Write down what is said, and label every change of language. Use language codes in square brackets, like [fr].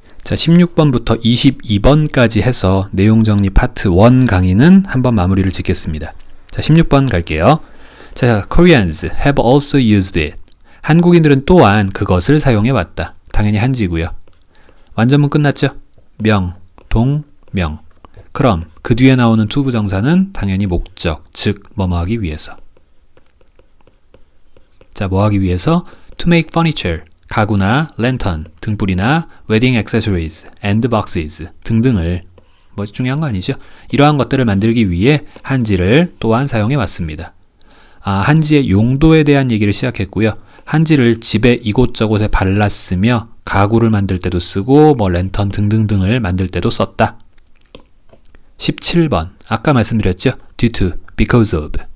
[ko] 자, 16번부터 22번까지 해서 내용 정리 파트 1 강의는 한번 마무리를 짓겠습니다. 자, 16번 갈게요. [en] 자, Koreans have also used it. [ko] 한국인들은 또한 그것을 사용해 왔다. 당연히 한지고요. 완전문 끝났죠? 명, 동, 명. 그럼 그 뒤에 나오는 투부정사는 당연히 목적, 즉 뭐뭐하기 위해서. 자, 뭐하기 위해서? [en] To make furniture, [ko] 가구나 [en] lantern, [ko] 등불이나 [en] wedding accessories, and boxes [ko] 등등을, 뭐 중요한 거 아니죠? 이러한 것들을 만들기 위해 한지를 또한 사용해 왔습니다. 한지의 용도에 대한 얘기를 시작했고요. 한지를 집에 이곳저곳에 발랐으며 가구를 만들 때도 쓰고 뭐 랜턴 등등등을 만들 때도 썼다. 17번 아까 말씀드렸죠? [en] due to, because of.